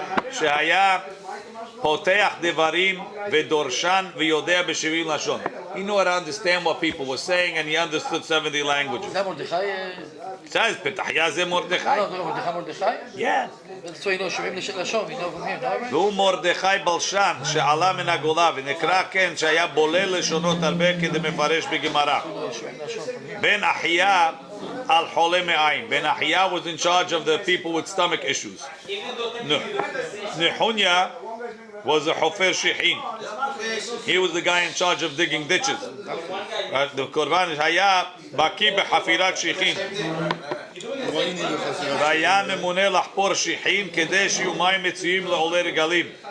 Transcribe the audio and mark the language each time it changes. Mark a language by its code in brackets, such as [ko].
[he] Shehaya poteach devarim vedorshan v'yodea b'shevim lashon. [en] He knew how to understand what people were saying, and he understood 70 languages. It says, Petahya ze Mordechai. Yeah. So you know, Shevim Lashon, you know from him, right? [he] והוא מרדכי בלשן שעלה מן הגולה ונקרא כן שהיה בולל לשונות הרבה כדמפרש בגמרא. בן אחיה על חולה מעיים. [en] בן אחיה was in charge of the people with stomach issues. No. Nehunיה was a [he] hofer shichin. [en] He was the guy in charge of digging ditches. [he] The Korban היה בקי בחפירת שיחין. והיה ממונה לחפור שיחין כדי שיהיו מים מצויים לעולי רגלים.